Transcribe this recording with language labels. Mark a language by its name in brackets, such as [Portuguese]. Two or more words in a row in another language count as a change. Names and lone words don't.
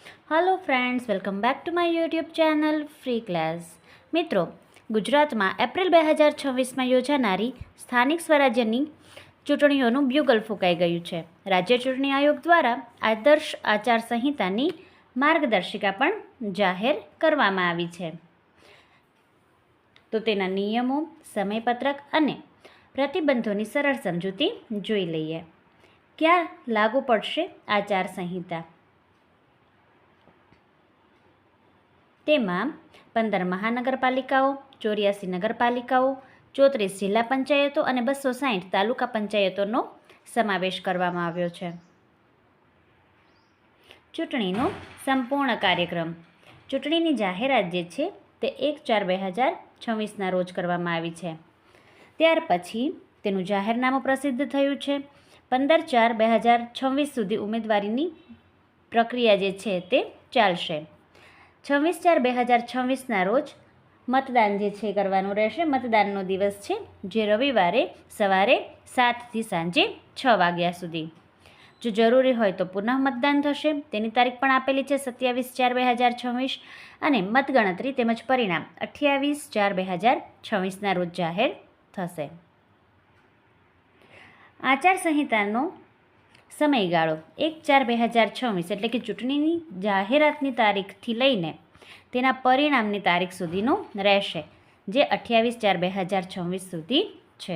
[English] Hello friends, welcome back to my YouTube channel Free Class. [Gujarati] મિત્રો, ગુજરાતમાં એપ્રિલ 2026 માં યોજાનારી સ્થાનિક સ્વરાજ્યની ચૂંટણીઓનું બ્યુગલ ફૂંકાઈ ગયું છે। રાજ્ય ચૂંટણી આયોગ દ્વારા આદર્શ આચાર સંહિતાની માર્ગદર્શિકા પણ જાહેર કરવામાં આવી છે। તો તેના નિયમો, સમયપત્રક અને પ્રતિબંધોની સરળ સમજૂતી જોઈ લઈએ। ક્યાં લાગુ પડશે આચાર સંહિતા? તેમાં 15 મહાનગરપાલિકાઓ, 84 નગરપાલિકાઓ, 34 જિલ્લા પંચાયતો અને 260 તાલુકા પંચાયતોનો સમાવેશ કરવામાં આવ્યો છે। ચૂંટણીનો સંપૂર્ણ કાર્યક્રમ। ચૂંટણીની જાહેરાત જે છે તે 1/4/2026 રોજ કરવામાં આવી છે। ત્યાર પછી તેનું જાહેરનામું પ્રસિદ્ધ થયું છે। 15/4/2026 સુધી ઉમેદવારીની પ્રક્રિયા જે છે તે ચાલશે। 26/4/2026 રોજ મતદાન જે છે કરવાનું રહેશે। મતદાનનો દિવસ છે જે રવિવારે સવારે 7 થી સાંજે 6 વાગ્યા સુધી। જો જરૂરી હોય તો પુનઃ મતદાન થશે. તેની તારીખ પણ આપેલી છે 27/4/2026 અને મતગણતરી તેમજ પરિણામ 28/4/2026 રોજ જાહેર થશે। આચાર સંહિતાનો સમયગાળો 1/4/2026 એટલે કે ચૂંટણીની જાહેરાતની તારીખથી લઈને તેના પરિણામની તારીખ સુધીનો રહેશે, જે 28/4/2026 સુધી છે।